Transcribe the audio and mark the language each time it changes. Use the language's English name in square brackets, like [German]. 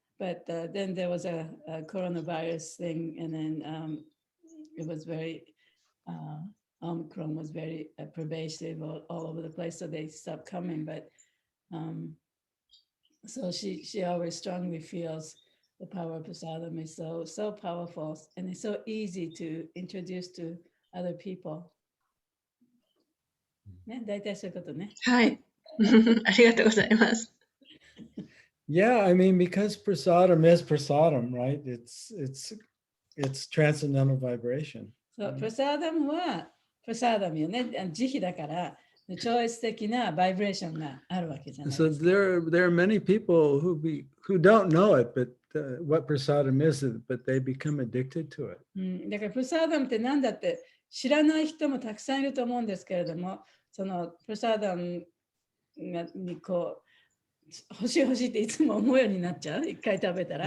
[English] But then there was a coronavirus thing, and then it was very, Omicron was very pervasive all over the place, so they stopped coming. But so she always strongly feels the power of prasadam is so powerful, and it's so easy to introduce to other people. [Japanese] ね、大体そういうことね。はい。ありがとうございます。 [English] Yeah, I mean, because prasadam is prasadam, right? It's transcendental vibration. [Japanese] そう、プラサーダムはプラサーダムよね。慈悲だから、超越的なバイブレーションがあるわけじゃない [English] So [Japanese] ですか。 [English] there are many people who don't know it, but what prasadam is, but they become addicted to it. [Japanese] だからプラサーダムって何だって知らない人もたくさんいると思うんですけれども、そのプラサーダムにこう欲しい欲しいっていつも思うようになっちゃう。一回食べたら。